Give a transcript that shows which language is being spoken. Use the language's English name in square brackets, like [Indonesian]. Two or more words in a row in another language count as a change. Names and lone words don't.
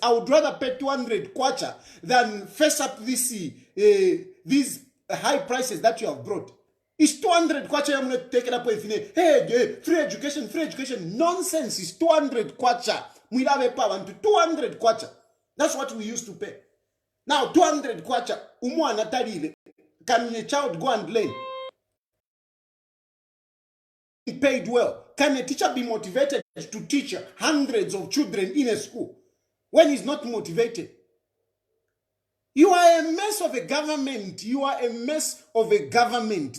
[English] I would rather pay 200 kwacha than face up these high prices that you have brought. It's 200 kwacha. I'm not taking up with free education. Nonsense. It's 200 kwacha. We have a power to 200 kwacha. That's what we used to pay. Now 200 kwacha. [Bemba] Umwa natalile. [English] Can your child go and learn? Paid well. Can a teacher be motivated to teach hundreds of children in a school when he's not motivated? You are a mess of a government. You are a mess of a government.